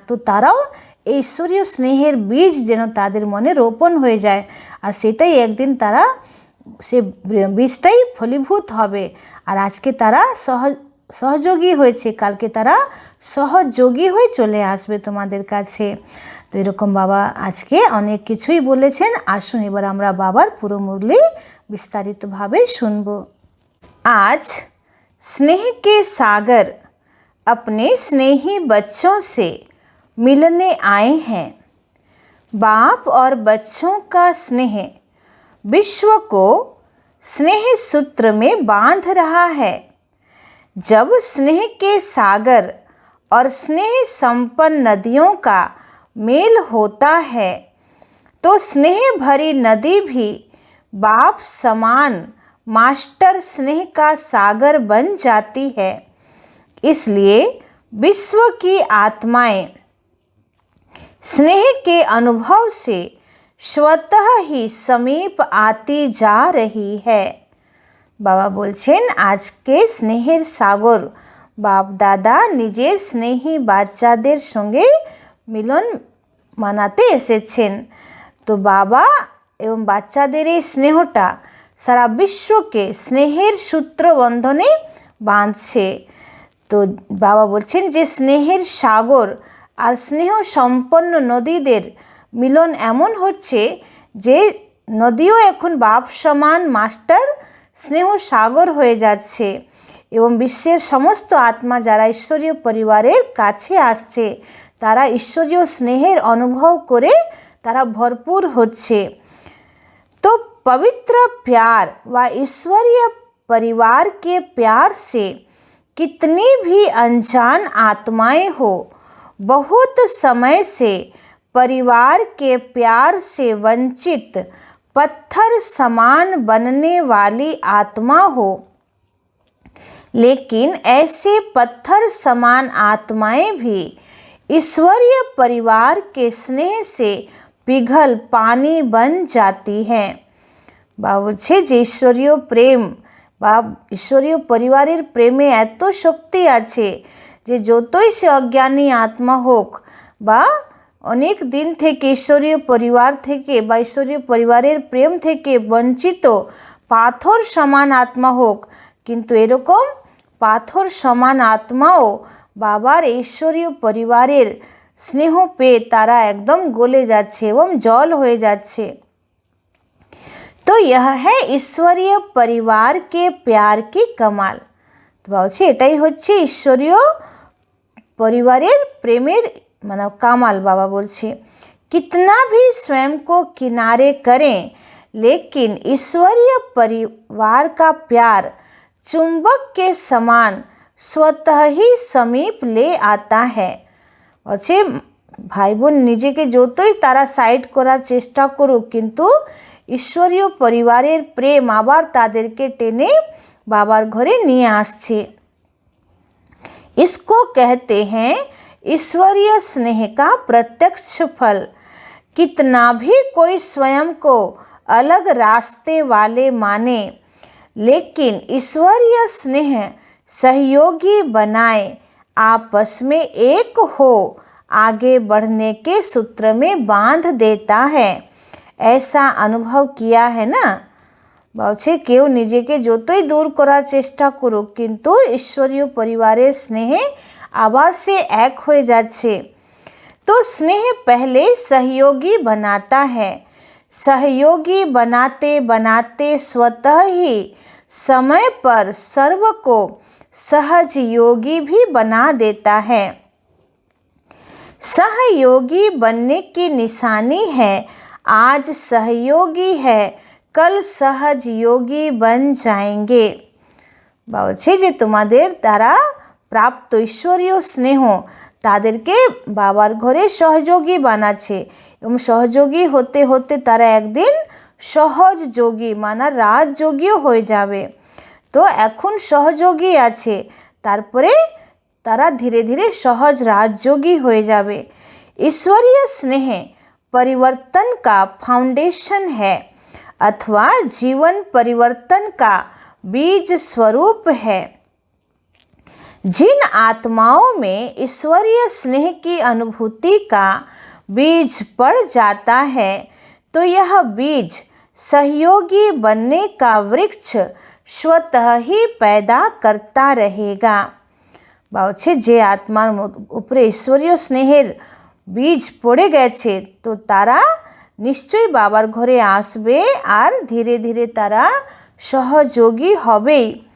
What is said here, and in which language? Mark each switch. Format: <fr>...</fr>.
<bn>তো তারাও এই ঈশ্বরীয় স্নেহের বীজ যেন তাদের মনে রোপণ হয়ে যায় আর সেটাই একদিন তারা সে বীজটাই ফলীভূত হবে। আর আজকে তারা সহযোগী হয়েছে, কালকে তারা সহযোগী হয়ে চলে আসবে তোমাদের কাছে। তো এরকম বাবা আজকে অনেক কিছুই বলেছেন। আসুন এবার আমরা বাবার পুরো মুরলি বিস্তারিতভাবে শুনব।</bn> <hi>आज स्नेह के सागर अपने स्नेही बच्चों से मिलने आए हैं। बाप और बच्चों का स्नेह विश्व को स्नेह सूत्र में बांध रहा है। जब स्नेह के सागर और स्नेह संपन्न नदियों का मेल होता है तो स्नेह भरी नदी भी बाप समान मास्टर स्नेह का सागर बन जाती है। इसलिए विश्व की आत्माएं स्नेह के अनुभव से स्वतः ही समीप आती जा रही है।</hi> <bn>बाबा बोलছেন আজকে স্নেহের সাগর বাপ দাদা নিজের স্নেহী বাচ্চাদের সঙ্গে মিলন মানাতে এসেছেন। তো বাবা এবং বাচ্চাদের এই স্নেহটা সারা বিশ্বকে স্নেহের সূত্র বন্ধনে বাঁধছে। তো বাবা বলছেন যে স্নেহের সাগর আর স্নেহ সম্পন্ন নদীদের মিলন এমন হচ্ছে যে নদীও এখন বাপ সমান মাস্টার স্নেহ সাগর হয়ে যাচ্ছে এবং বিশ্বের সমস্ত আত্মা যারা ঈশ্বরীয় পরিবারের কাছে আসছে তারা ঈশ্বরীয় স্নেহের অনুভব করে তারা ভরপুর হচ্ছে।</bn> <hi>तो पवित्र प्यार व ईश्वरीय परिवार के प्यार से कितनी भी अनजान आत्माएं हो, बहुत समय से परिवार के प्यार से वंचित पत्थर समान बनने वाली आत्मा हो, लेकिन ऐसे पत्थर समान आत्माएं भी ईश्वरीय परिवार के स्नेह से पिघल पानी बन जाती है।</hi> <bn>बाबा বলছে যে ঈশ্বরীয় প্রেম বা ঈশ্বরীয় পরিবারের প্রেমে এত শক্তি আছে যে যতই সে অজ্ঞানী আত্মা হোক বা অনেক দিন থেকে ঈশ্বরীয় পরিবার থেকে বা ঈশ্বরীয় পরিবারের প্রেম থেকে বঞ্চিত পাথর সমান আত্মা হোক, কিন্তু এরকম পাথর সমান আত্মাও বাবার ঈশ্বরীয় পরিবারের স্নেহ পেয়ে তারা একদম গলে যাচ্ছে এবং জল হয়ে যাচ্ছে।</bn> <hi>तो यह है ईश्वरीय परिवार के प्यार की कमाल।</hi> <bn>तो বলছে এটাই হচ্ছে ঈশ্বরীয় পরিবারের প্রেমের মানে কামাল। বাবা বলছে</bn> <hi>कितना भी स्वयं को किनारे करें, लेकिन ईश्वरीय परिवार का प्यार चुंबक के समान स्वतः ही समीप ले आता है।</hi> <bn>বলছে ভাই বোন নিজেকে যতই তারা সাইড করার চেষ্টা করুক, কিন্তু ঈশ্বরীয় পরিবারের প্রেম আবার তাদেরকে টেনে বাবার ঘরে নিয়ে আসছে।</bn> <hi>इसको कहते हैं ईश्वरीय स्नेह का प्रत्यक्ष फल। कितना भी कोई स्वयं को अलग रास्ते वाले माने, लेकिन ईश्वरीय स्नेह सहयोगी बनाए आपस में एक हो आगे बढ़ने के सूत्र में बांध देता है। ऐसा अनुभव किया है ना।</hi> <bn>বলছে কেউ নিজেকে যতই দূর করার চেষ্টা করুক, কিন্তু ঈশ্বরীয় পরিবারের স্নেহে আবার সে এক হয়ে যাচ্ছে।</bn> <hi>तो स्नेह पहले सहयोगी बनाता है, सहयोगी बनाते बनाते स्वतः ही समय पर सर्व को सहज योगी भी बना देता है। सहयोगी बनने की निशानी है आज सहयोगी है, कल सहज योगी बन जाएंगे।</hi> <bn>বলছে যে তোমাদের দ্বারা প্রাপ্ত ঈশ্বরীয় স্নেহ তাদেরকে বাবার ঘরে সহযোগী বানাচ্ছে এবং সহযোগী হতে হতে তারা একদিন সহজ যোগী মানে রাজযোগীও হয়ে যাবে। তো এখন সহযোগী আছে, তারপরে তারা ধীরে ধীরে সহজ রাজযোগী হয়ে যাবে।</bn> <hi>ईश्वरीय स्नेह परिवर्तन का फाउंडेशन है अथवा जीवन परिवर्तन का बीज स्वरूप है। जिन आत्माओं में ईश्वरीय स्नेह की अनुभूति का बीज पड़ जाता है, तो यह बीज सहयोगी बनने का वृक्ष स्वतः ही पैदा करता रहेगा।</hi> <bn>বলছে যে আত্মার উপরে ঈশ্বরীয় স্নেহের বীজ পড়ে গেছে, তো তারা নিশ্চয়ই বাবার ঘরে আসবে আর ধীরে ধীরে তারা सहयोगी হবেই।</bn>